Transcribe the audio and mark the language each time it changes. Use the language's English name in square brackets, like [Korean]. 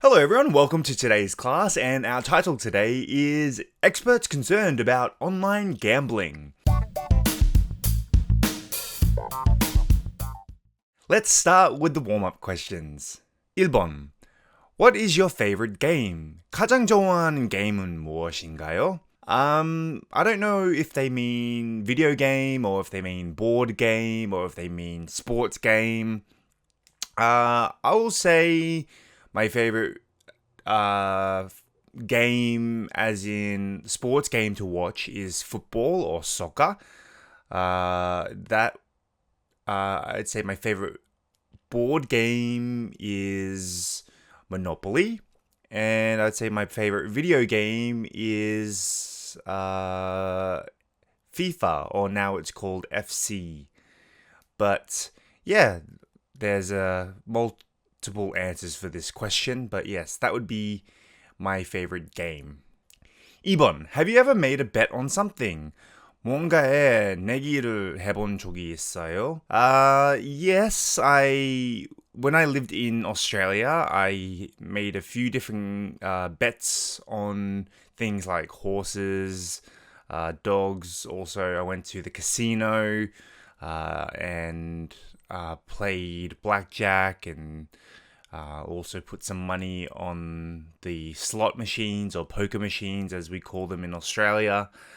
[English] Hello everyone, welcome to today's class, and our title today is Experts Concerned About Online Gambling. Let's start with the warm-up questions. [Korean] 1번. [English] What is your favorite game? [Korean] 가장 좋아하는 게임은 무엇인가요? [English] I don't know if they mean video game, or if they mean board game, or if they mean sports game. I will say my favorite game, as in sports game to watch, is football or soccer. I'd say my favorite board game is Monopoly, and I'd say my favorite video game is FIFA, or now it's called FC. But yeah, there's multiple answers for this question, but yes, that would be my favorite game. [Korean] 2번. [English] Have you ever made a bet on something? [Korean] 뭔가에 내기를 해본 적이 있어요? [English] Yes, when I lived in Australia, I made a few different bets on things like horses, dogs. Also, I went to the casino and played blackjack, and also put some money on the slot machines, or poker machines as we call them in Australia.